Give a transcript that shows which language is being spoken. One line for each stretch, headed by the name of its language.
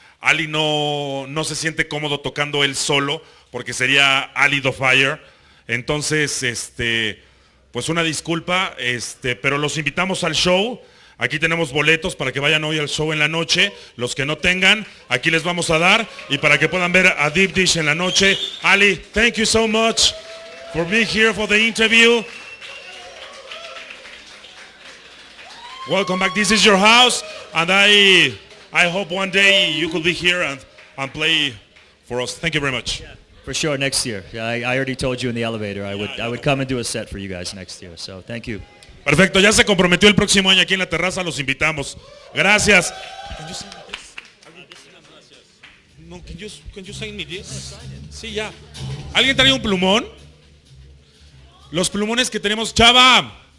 Spanish: Ali no se siente cómodo tocando él solo, porque sería Ali Dubfire. Entonces, pues una disculpa, pero los invitamos al show. Aquí tenemos boletos para que vayan hoy al show en la noche. Los que no tengan, aquí les vamos a dar. Y para que puedan ver a Deep Dish en la noche.
English: Ali, thank you so much for being here for the interview. Welcome back. This is your house. And I hope one day you could be here and play for us. Thank you very much. For sure, next year. I already told you in the elevator I would come and do a set for you guys next year. So thank you.
Spanish: Perfecto, ya se comprometió el próximo año aquí en la terraza, los invitamos. Gracias. No,
English: can you sign me this?
Spanish: Sí, ya. ¿Alguien trae un plumón? Los plumones que tenemos, Chava.